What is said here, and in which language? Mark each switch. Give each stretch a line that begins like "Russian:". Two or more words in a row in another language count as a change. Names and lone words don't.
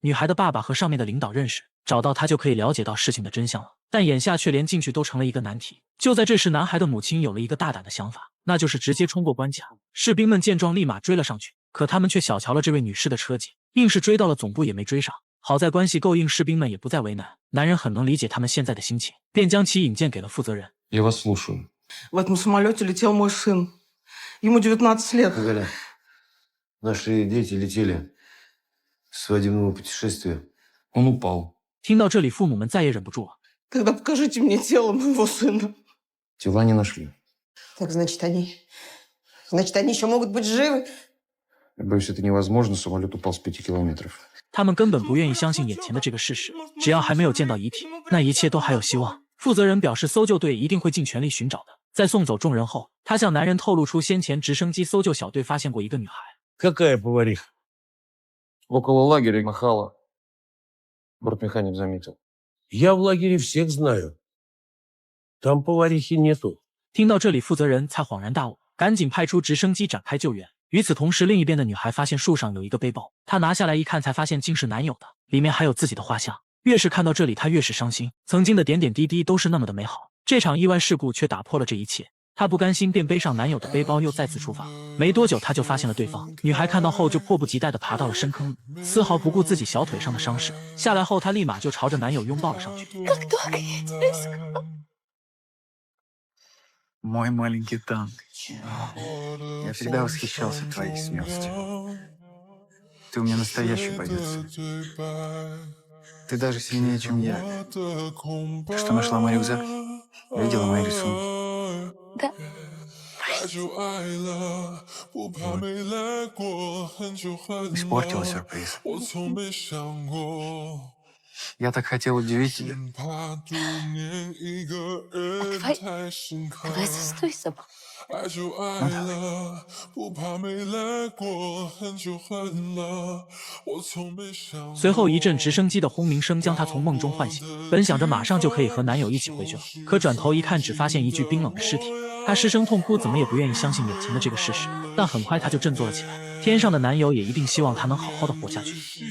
Chinese: 女孩的爸爸和上面的领导认识，找到他就可以了解到事情的真相了，但眼下却连进去都成了一个难题。就在这时，男孩的母亲有了一个大胆的想法，那就是直接冲过关卡。士兵们见状立马追了上去，可他们却小瞧了这位女士的车技，硬是追到了总部也没追上。好在关系够硬，士兵们也不再为难，男人很能理解他们现在的心情，便将其引荐给了负责人。
Russian: Я вас слушаю. В этом самолете летел мой сын. Ему 19 лет. Галя, наши дети летели с свадебного путешествия. Он упал.
Chinese: 听到这里，父母们再也忍不住了。
Russian: Тогда покажите мне тело моего сына. Тела не нашли. Так, значит, они еще могут быть живы? Я боюсь, это невозможно. Самолет упал с 5 километров.
Chinese: 他们根本不愿意相信眼前的这个事实，只要还没有见到遗体，那一切都还有希望。负责人表示，搜救队一定会尽全力寻找的。在送走众人后，他向男人透露出先前直升机搜救小队发现过一个女孩。
Russian: Какая повариха? Около лагеря махала. Бортмеханик заметил. Я в лагере всех знаю. Там поварихи нету.
Chinese: 听到这里，负责人才恍然大悟，赶紧派出直升机展开救援。与此同时，另一边的女孩发现树上有一个背包，她拿下来一看，才发现竟是男友的，里面还有自己的画像。越是看到这里，她越是伤心，曾经的点点滴滴都是那么的美好，这场意外事故却打破了这一切。她不甘心，便背上男友的背包，又再次出发。没多久，她就发现了对方。女孩看到后，就迫不及待地爬到了深坑里，丝毫不顾自己小腿上的伤势。下来后，她立马就朝着男友拥抱了上去。
Russian: Мой маленький танк. Я всегда восхищался твоей смелостью. Ты у меня настоящий бойец. Ты даже сильнее, чем я. Ты что, нашла мой рюкзак? Видела мои рисунки? Да. Испортила сюрприз. Я так хотел удивить тебя. Давай застой с собой.
Chinese: 随后一阵直升机的轰鸣声将她从梦中唤醒，本想着马上就可以和男友一起回去了，可转头一看，只发现一具冰冷的尸体。她失声痛哭，怎么也不愿意相信眼前的这个事实。但很快她就振作了起来，天上的男友也一定希望她能好好的活下去。